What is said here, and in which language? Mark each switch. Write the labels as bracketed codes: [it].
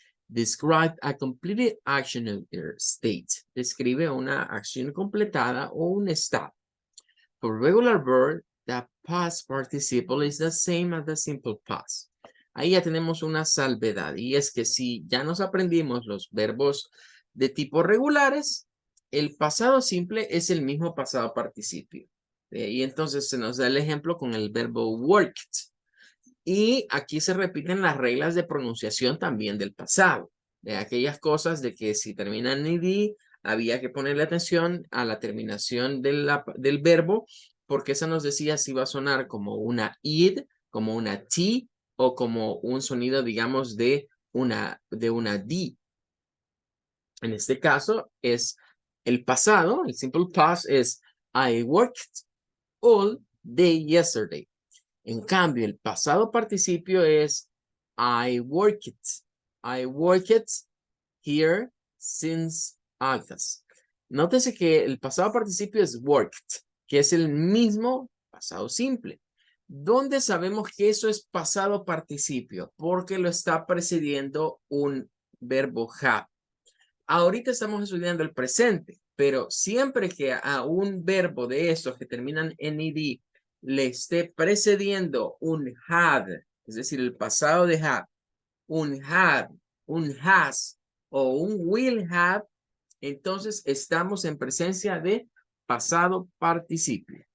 [en] Describe a completed action or state. [es] Describe una acción completada o un estado. [en] For regular verb, the past participle is the same as the simple past. [es] Ahí ya tenemos una salvedad y es que si ya nos aprendimos los verbos de tipo regulares, el pasado simple es el mismo pasado participio. Y entonces se nos da el ejemplo con el verbo worked. Y aquí se repiten las reglas de pronunciación también del pasado. De aquellas cosas de que si termina en ed, había que ponerle atención a la terminación del verbo, porque esa nos decía si va a sonar como una id, como una t, o como un sonido, digamos, de una d. En este caso es el pasado, el simple past es [en] I worked all day yesterday. [es] En cambio, el pasado participio es [en] I worked. I worked here since August. [es] Nótese que el pasado participio es worked, que es el mismo pasado simple. ¿Dónde sabemos que eso es pasado participio? Porque lo está precediendo un verbo have. Ahorita estamos estudiando el presente, pero siempre que a un verbo de estos que terminan en ed le esté precediendo un had, es decir, el pasado de had, un has o un will have, entonces estamos en presencia de pasado participio.